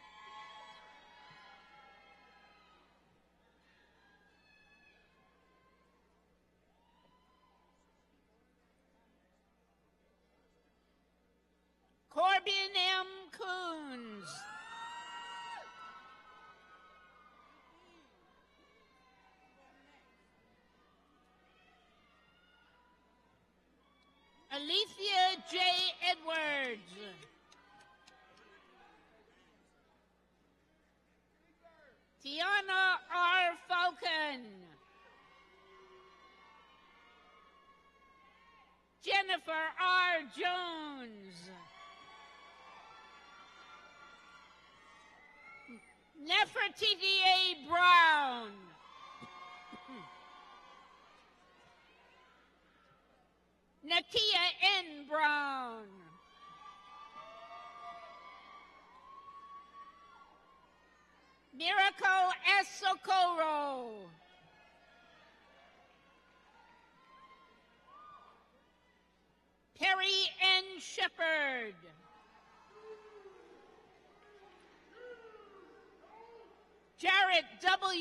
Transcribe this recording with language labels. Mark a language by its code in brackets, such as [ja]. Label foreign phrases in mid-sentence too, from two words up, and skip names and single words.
[en] Corbin M. Coons. Alethea J. Edwards. Tiana R. Falcon. Jennifer R. Jones. Nefertiti A. Brown. Nakia N. Brown. Miracle S. Socorro. Perry N. Shepard. Jarrett W.